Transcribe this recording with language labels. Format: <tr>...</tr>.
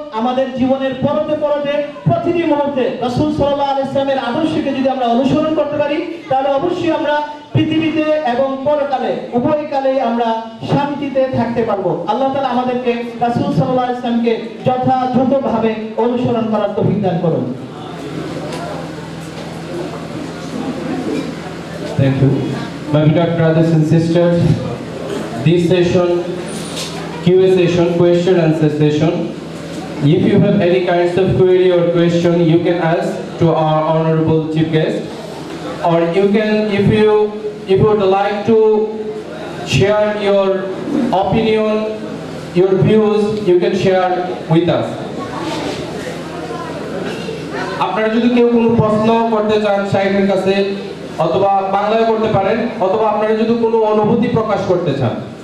<bn>আমাদের জীবনের পরতে পরতে প্রতিটি মুহূর্তে রাসূল সাল্লাল্লাহু আলাইহি সাল্লামের আদর্শকে যদি আমরা অনুসরণ করতে পারি তাহলে অবশ্যই আমরা পৃথিবীতে এবং পরকালে উভয় কালে আমরা শান্তিতে থাকতে পারবো। আল্লাহ তাআলা আমাদেরকে রাসূল সাল্লাল্লাহু আলাইহি সাল্লামকে যথাযথভাবে অনুসরণ করার তৌফিক দান করুন।</bn> <en>Thank you. My beloved brothers and sisters, this session, Q&A session, question and answer session. If you have any kinds of query or question, you can ask to our honorable chief guest, or you can, if you would like to share your opinion, your views, you can share with us.</en> <bn>আপনারা যদি কেউ কোনো প্রশ্ন করতে চান শাইখের কাছে, অথবা বাংলায় করতে পারেন, অথবা আপনারা যদি কোনো অনুভূতি প্রকাশ করতে চান।</bn>